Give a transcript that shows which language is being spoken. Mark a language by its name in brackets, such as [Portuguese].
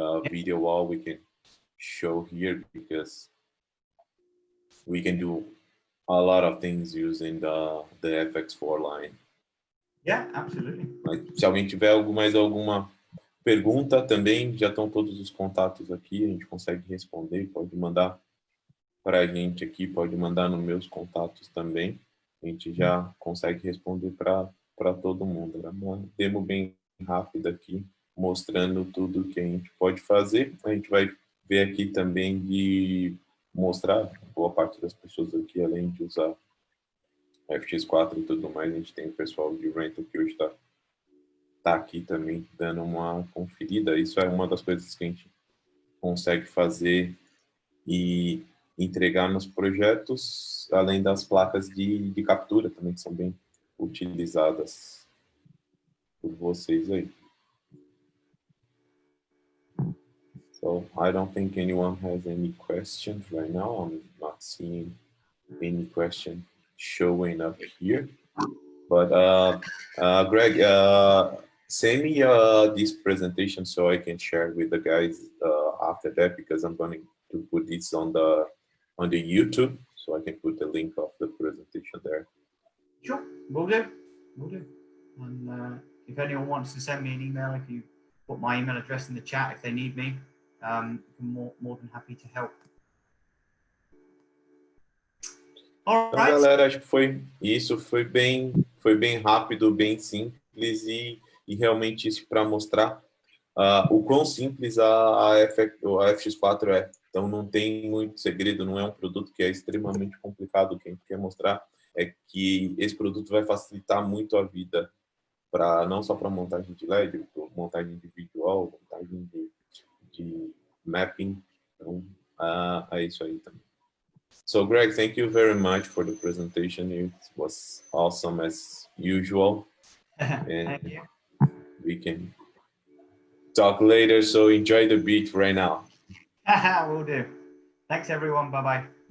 [English] video wall, we can show here because we can do a lot of things using the FX4 line. Yeah, absolutely. [Portuguese] Mas se alguém tiver mais alguma pergunta também, já estão todos os contatos aqui, a gente consegue responder, pode mandar para a gente aqui, pode mandar nos meus contatos também, a gente já consegue responder para todo mundo. Era uma demo bem rápida aqui, mostrando tudo que a gente pode fazer. A gente vai ver aqui também de mostrar, boa parte das pessoas aqui, além de usar FX4 e tudo mais, a gente tem o pessoal de rental que hoje tá aqui também dando uma conferida. Isso é uma das coisas que a gente consegue fazer e entregar nos projetos, além das placas de captura também, que são bem utilizadas por vocês aí. [English] So I don't think anyone has any questions right now. I'm not seeing any question showing up here. But Greg, send me this presentation so I can share with the guys after that, because I'm going to put this on the YouTube, so I can put the link of the presentation there. Sure, will do. And if anyone wants to send me an email, if you put my email address in the chat, if they need me, I'm more than happy to help. [Portuguese] Então, galera, acho que foi isso, foi bem rápido, bem simples e realmente isso para mostrar o quão simples a FX4 é. Então não tem muito segredo, não é um produto que é extremamente complicado. O que a gente quer mostrar é que esse produto vai facilitar muito a vida, não só para montagem de LED, montagem de visual, montagem de mapping. Então é isso aí também. [English] So Greg, thank you very much for the presentation. It was awesome as usual. And Thank you. we can talk later. So enjoy the beat right now. Will do. Thanks, everyone. Bye-bye.